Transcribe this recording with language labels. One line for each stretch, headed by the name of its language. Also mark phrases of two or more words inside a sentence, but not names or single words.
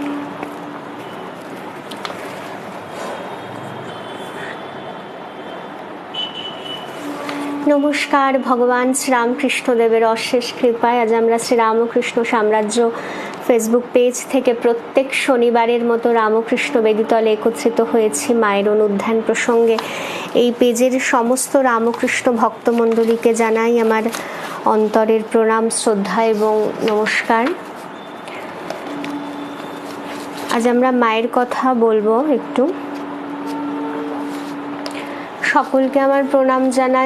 Bangla: नमस्कार। ভগবান শ্রীরামকৃষ্ণদেবের অশেষ কৃপায় আজ আমরা শ্রীরামকৃষ্ণ সাম্রাজ্য ফেসবুক পেজ থেকে প্রত্যেক শনিবারের মতো রামকৃষ্ণ বেদীতলে একত্রিত হয়েছি মায়ের অনুধ্যান প্রসঙ্গে। এই পেজের সমস্ত রামকৃষ্ণ ভক্তমণ্ডলীকে জানাই আমার অন্তরের প্রণাম, শ্রদ্ধা এবং নমস্কার। আজ আমরা মায়ের কথা বলবো একটু। সকলকে আমার প্রণাম জানাই।